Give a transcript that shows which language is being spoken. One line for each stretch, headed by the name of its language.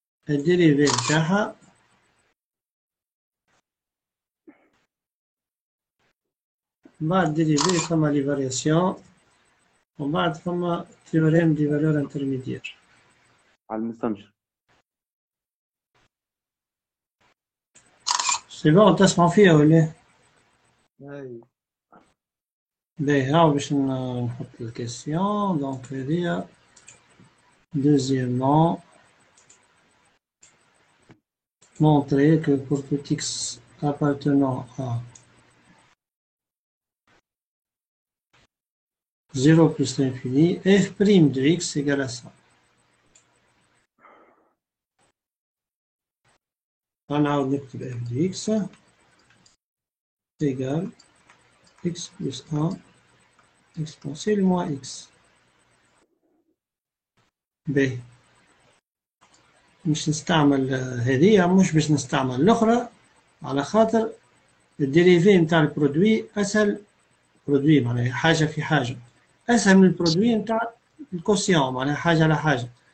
Arabic: الديريفي نتاعها بعد dérivé ثم لي فارياسيون وبعد ثم تيوريم دي فالور انترميديير على المستنشق. سي بون تسمعوا فيها ولا؟ اي باهي هاو باش نحط الكيسيون. دونك هذيا
French: deuxièmement montrer que pour tout x appartenant à 0 plus l'infini, f' de x égale à ça. On
Arabic: نكتب
French: f de x égale x plus 1 exponentielle moins x.
Arabic: باهي مش نستعمل هذه مش باش نستعمل الأخرى على خاطر الديريفي نتاع البرودوي أسهل. برودوي معناها حاجة في حاجة أسهل من البرودوي نتاع الكوسيون معناها حاجة على حاجة.